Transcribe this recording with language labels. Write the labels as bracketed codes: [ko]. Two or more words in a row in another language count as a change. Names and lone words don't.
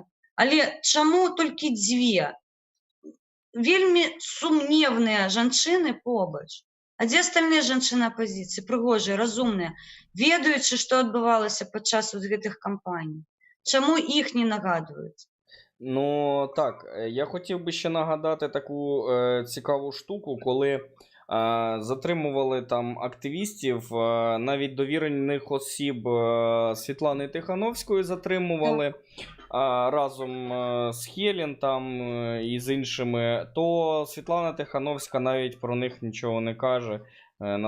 [be] Але чаму толькі дзве? Вельмі сумневныя жанчыны побач. А дзе астальныя жанчыны апазіцыі, прыгожыя, разумныя, ведаючы, што адбывалася падчас гэтых кампаній? Чаму іх не нагадваюць? [uk] Ну, так, я хотів би ще нагадати таку цікаву штуку, коли Затримували там активістів, навіть довірених осіб Світлани Тихановської затримували разом з Хелен там і з іншими, то Світлана Тихановська навіть про них нічого не каже на